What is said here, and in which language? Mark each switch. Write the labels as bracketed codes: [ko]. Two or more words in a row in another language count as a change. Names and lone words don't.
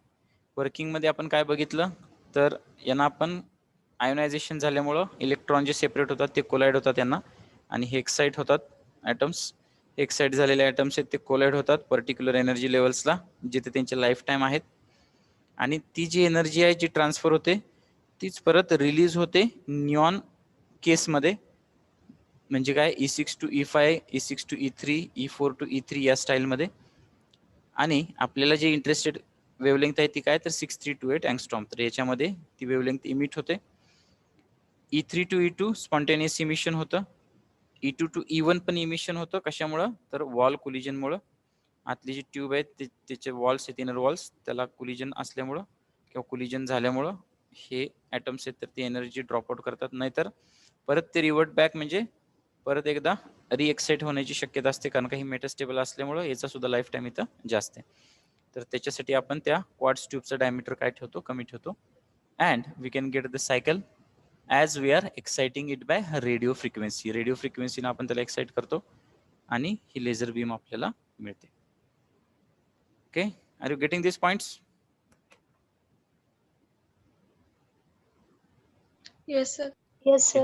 [mr] वर्किंगमध्ये आपण काय बघितलं तर यांना आपण आयोनायझेशन झाल्यामुळं इलेक्ट्रॉन जे सेपरेट होतात ते कोलाइड होतात यांना, आणि हे एक्साइट होतात ॲटम्स. एक्साइट झालेले ॲटम्स आहेत ते कोलाइड होतात [en] particular energy levels, [mr] जिथे त्यांचे [en] life time [mr] आहेत. आणि ती जी एनर्जी आहे जी ट्रान्सफर होते तीच परत रिलीज होते निऑन केसमध्ये, म्हणजे काय E6 to E5, E6 to E3, E4 to E3 या स्टाईलमध्ये. आणि आपल्याला जे [en] interested wavelength [mr] आहे ती काय तर 6328 अँगस्ट्रॉम, तर याच्यामध्ये ती वेवलेंथ इमिट होते. E3 to E2 [en] spontaneous emission [mr] होतं, E2 to E1 पण इमिशन होतं. कशामुळं तर [en] wall collision. [mr] आतली जी ट्यूब आहे त्याचे वॉल्स आहेत, [en] inner walls, [mr] त्याला कोलिजन असल्यामुळं किंवा कोलिजन झाल्यामुळं हे ॲटम्स आहेत तर ती [en] energy drop out [mr] करतात. नाहीतर परत ते [en] revert back, [mr] म्हणजे परत एकदा रिएक्साइट होण्याची शक्यता असते, कारण का ही मेटास्टेबल असल्यामुळं याचा सुद्धा [en] life time [mr] इथं जास्त आहे. तर त्याच्यासाठी आपण त्या [en] quartz tube [mr] डायमीटर काय ठेवतो, कमी ठेवतो. [en] and we can get the cycle as we are exciting it by radio frequency. radio frequency [mr] आपण त्याला एक्साइट करतो आणि ही लेझर बीम आपल्याला मिळते. ओके, [en] are you getting this points? Yes, sir. Yes, sir.